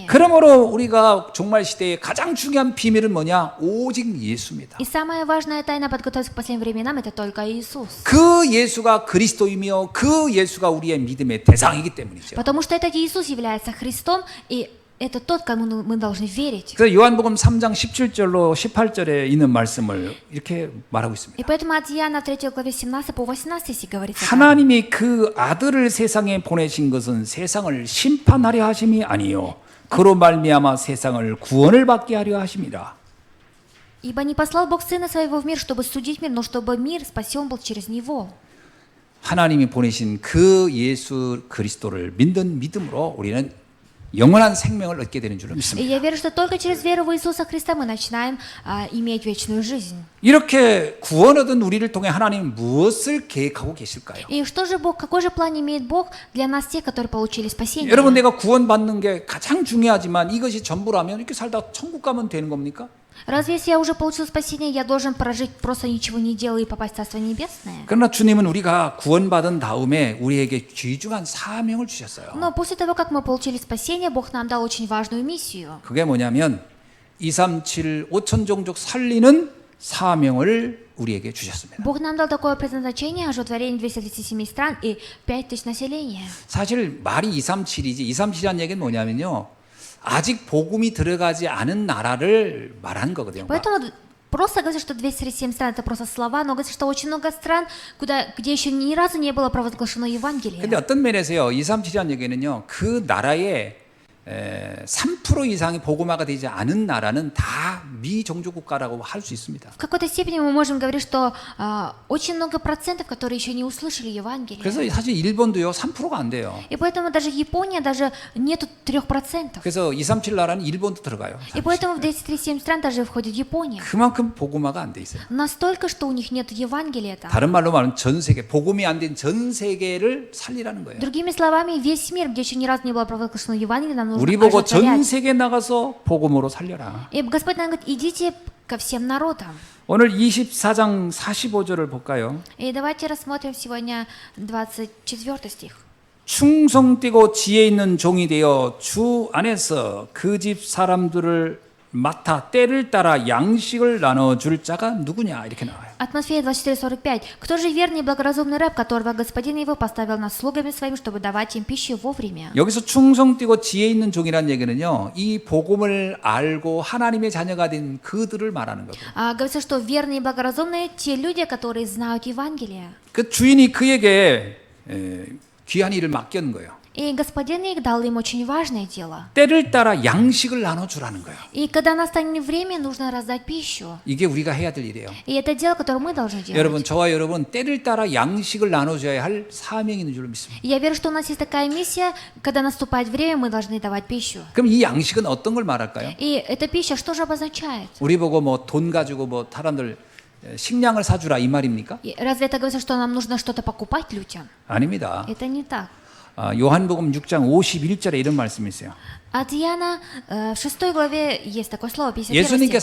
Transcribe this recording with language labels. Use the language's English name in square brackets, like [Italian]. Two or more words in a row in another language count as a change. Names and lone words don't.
[Korean] 그러므로 우리가 종말 시대의 가장 중요한 비밀은 뭐냐? 오직 예수입니다. [Russian] И самая важная тайна подготовиться к последним временам – это только Иисус. [Korean] 그 예수가 그리스도이며 그 예수가 우리의 믿음의 대상이기 때문이죠. [Russian] Потому что этот Иисус является Христом, и это тот, кому мы должны верить. [Korean] 그래서 요한복음 3장 17절로 18절에 있는 말씀을 이렇게 말하고 있습니다. [Russian] И поэтому от Иоанна 3 главе 17 по 18 стих говорится так. [Korean] 하나님이 그 아들을 세상에 보내신 것은 세상을 심판하려 하심이 아니요 그로 말미암아 세상을 구원을 받게 하려 하심이라. [Russian] «Ибо не послал Бог Сына Своего в мир, чтобы судить мир, но чтобы мир спасен был через Него». [Korean] 하나님이 보내신 그 예수 그리스도를 믿는 믿음으로 우리는 영원한 생명을 얻게 되는 줄로 [Russian] И [Korean] 믿습니다. [Russian] я верю, что только через веру в Иисуса Христа мы начинаем иметь вечную жизнь. [Korean] 이렇게 구원 얻은 우리를 통해 하나님 무엇을 계획하고 계실까요? [Russian] И что же Бог, какой же план имеет Бог для нас, тех, которые получили спасение? [Korean] 여러분 내가 구원받는 게 가장 중요하지만 이것이 전부라면 이렇게 살다 천국 가면 되는 겁니까? [Russian] Разве если я уже получил спасение, я должен прожить просто ничего не делая и попасть в Царство Небесное? [Korean] 그러나 주님은 우리가 구원받은 다음에 우리에게 귀중한 사명을 주셨어요. [Russian] Но после того, как мы получили спасение, Бог нам дал очень важную миссию. [Korean] 그게 뭐냐면 237 5천 종족 살리는 사명을 우리에게 주셨습니다. [Russian] Бог нам дал такое предназначение, оживотворение 237 стран и 5000 населения. [Korean] 사실 말이 237이지 237이라는 얘기는 뭐냐면요. 아직 복음이 들어가지 않은 나라를 말하는 거거든요. [Russian] Поэтому просто говорится, что 237 стран – это просто слова, но говорится, что очень много стран, где еще ни разу не было провозглашено Евангелие. [Korean] 근데 어떤 면에서요. 237이라는 얘기는요. 그 나라의 3% 이상이 복음화가 되지 않은 나라는 다 미종족 국가라고 할 수 있습니다. [Russian] В какой-то степени мы можем говорить, что очень много процентов, которые еще не услышали Евангелие. [Korean] 그래서 사실 일본도요. 3%가 안 돼요. [Russian] И поэтому даже Япония даже нету 3%. [Korean] 그래서 237 나라는 일본도 들어가요. [Russian] И поэтому в 237 стран даже входит Япония. [Korean] 그만큼 복음화가 안 돼 있어요. [Russian] Настолько, что у них нет Евангелия там. [Korean] 다른 말로 말하면 전 세계, 복음이 안 된 전 세계를 살리라는 거예요. [Russian] Другими словами, весь мир, где еще ни разу не было провозглашено Евангелие, нам нужно [Korean] 우리 보고 전 [Russian] оживотворять. [Korean] 세계 나가서 복음으로 살려라. [Russian] И Господь нам говорит, идите ко всем народам. [Korean] 오늘 24장 45절을 볼까요? [Russian] И давайте рассмотрим сегодня 24 стих. [Korean] 충성되고 지혜 있는 종이 되어 주 안에서 그 집 사람들을 맡아 때를 따라 양식을 나눠줄 자가 누구냐 이렇게 나와요. [Russian] Атмосфера 24:45. Кто же верный и благоразумный раб, которого господин его поставил над слугами своими, чтобы давать им пищу вовремя? [Korean] 여기서 충성되고 지혜 있는 종이라는 얘기는요. 이 복음을 알고 하나님의 자녀가 된 그들을 말하는 거고. [Russian] Говорится, что верные и благоразумные те люди, которые знают Евангелие. [Korean] 그 주인이 그에게 귀한 일을 맡기는 거예요. [Russian] И господин их дал им очень важное дело. [Korean] 때를 따라 양식을 나눠주라는 거예요. [Russian] И когда настанет время, нужно раздать пищу. [Korean] 이게 우리가 해야 될 일이에요. [Russian] И это дело, которое мы должны делать. [Korean] 여러분, 저와 여러분 때를 따라 양식을 나눠줘야 할 사명이 있는 줄 믿습니다. [Russian] И я верю, что у нас есть такая миссия, когда наступает время, мы должны давать пищу. [Korean] 그럼 이 양식은 어떤 걸 말할까요? [Russian] И эта пища что же обозначает? [Korean] 우리 보고 뭐 돈 가지고 뭐 사람들 식량을 사주라 이 말입니까? [Russian] И разве это говорится, что нам нужно что-то покупать людям? [Korean] 아닙니다. [Russian] Это не так. [Korean] 요한복음 6장 51절에 이런 말씀이 있어요. [Russian] От Иоанна в 6 главе есть такое слово, 51 [Korean] 예수님께서